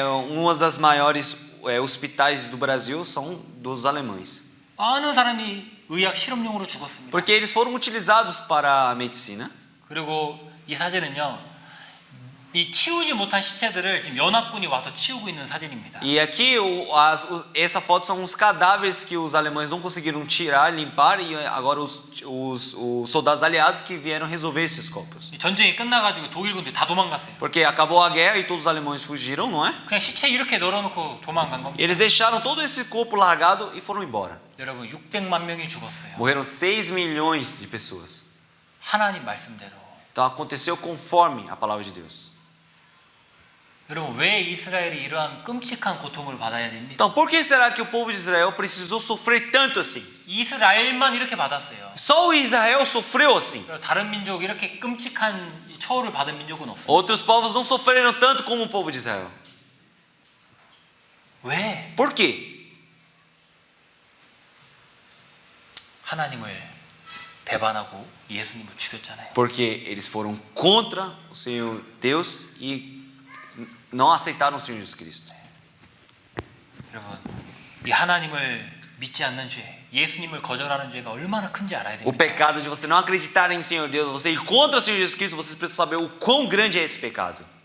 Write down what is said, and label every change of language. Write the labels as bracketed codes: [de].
[pt] Uma das maiores hospitais do Brasil são dos alemães. [ko] 많은 사람이 의학 실험용으로 죽었습니다. [pt] Porque eles foram utilizados para a medicina. [ko] 그리고 이 사진은요. 이 치우지 못한 시체들을 지금 연합군이 와서 치우고 있는 사진입니다. [pt] E aqui essa foto são os cadáveres que os alemães não conseguiram tirar, limpar e agora os soldados aliados que vieram resolver esses corpos. [ko] 전쟁이 끝나가지고 독일군들이 다 도망갔어요. [pt] Porque acabou a guerra e todos os alemães fugiram, não é? [ko] 그냥 시체 이렇게 널어놓고 도망간 겁니다. [pt] Eles deixaram todo esse corpo largado e foram embora. [ko] 여러분 600만 명이 죽었어요. [pt] Morreram 6 milhões de pessoas. [ko] 하나님 말씀대로. [pt] Então aconteceu conforme a palavra de Deus. [ko] 여러분 왜 이스라엘이 이러한 끔찍한 고통을 받아야 됩니까? [pt] Então, por que será que o povo de Israel precisou sofrer tanto assim? [ko] 이스라엘만 이렇게 받았어요. [pt] Só o Israel sofreu assim. [ko] 다른 민족 이렇게 끔찍한 처우를 받은 민족은 없어요. [pt] Outros povos não sofreram tanto como o povo de Israel. [ko] 왜? [pt] Por quê? [ko] 하나님을 배반하고 예수님을 죽였잖아요. [pt] Porque eles foram contra o Senhor Deus e não aceitaram o Senhor Jesus Cristo. [ko] 여러분, 이 하나님을 믿지 않는 죄, 예수님을 거절하는 죄가 얼마나 큰지 알아야 [pt] O [ko] 됩니다. [pt] pecado de você não acreditar em Senhor Deus, você ir contra o Senhor Jesus Cristo, vocês precisam saber o quão grande é esse pecado.